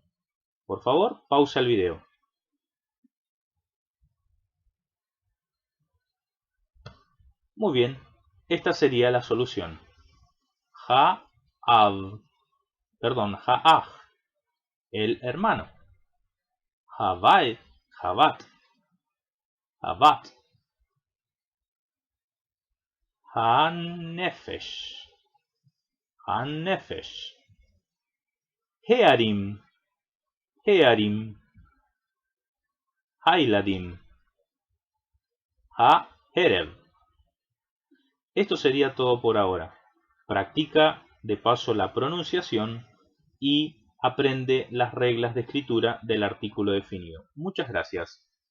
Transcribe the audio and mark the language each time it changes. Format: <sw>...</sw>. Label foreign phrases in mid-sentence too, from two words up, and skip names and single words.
<es>Por favor, pausa el video. Muy bien, esta sería la solución.</es> <he>האב, האח, el hermano. הבית, הבת, הבת. הנפש, הנפש. הערים, הערים. הילדים, החרב.</he> <es>Esto sería todo por ahora. Practica de paso la pronunciación y aprende las reglas de escritura del artículo definido. Muchas gracias.</es>